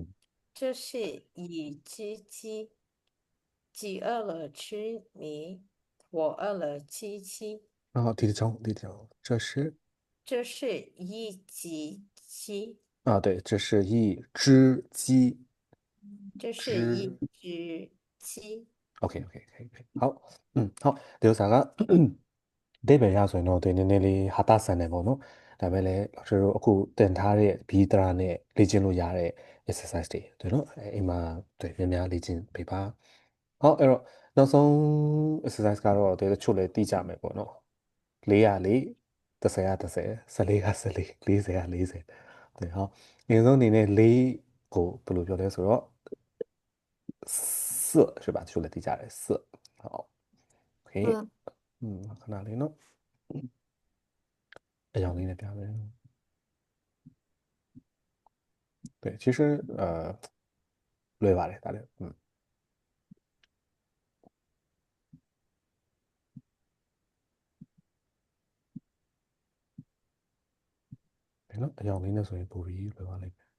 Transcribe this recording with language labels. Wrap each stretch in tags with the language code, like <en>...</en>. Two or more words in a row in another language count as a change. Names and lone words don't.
<zh>这是一只鸡，鸡饿了吃米，我饿了吃鸡。然后第一章这是这是一只鸡，对这是一只鸡这是一只只鸡。 OK 可以好好</zh> <my>ဒီဥစ္စာကအဓိပ္ပာယ်ရဆိုရင်တော့ဒီနည်းနည်းလေးဟာတာဆန်တယ်ပေါ့နော်ဒါပေမဲ့ လည်းကျွန်တော်တို့အခုတင်ထားတဲ့ဘီဒရာနဲ့လေ့ကျင့်လို့ရတဲ့ exercise တွေ对နော်အိမ်မှာ对များများလေ့ကျင့်ပေးပါဟောအဲ့တော့နောက်ဆုံး exercise ကတော့ဒီတချို့လည်းသိကြမယ်ပေါ့နော်404 10က10 14က14 40က40对ဟောအရင်ဆုံးအနေနဲ့4ကိုဘယ်လိုပြောလဲဆိုတော့</my> <zh>色是吧？说了底下的色，好，OK，看哪里呢？哎呀，你那边的，对，其实累吧嘞，大概，对了，哎呀，你那属于不比累吧嘞？</zh>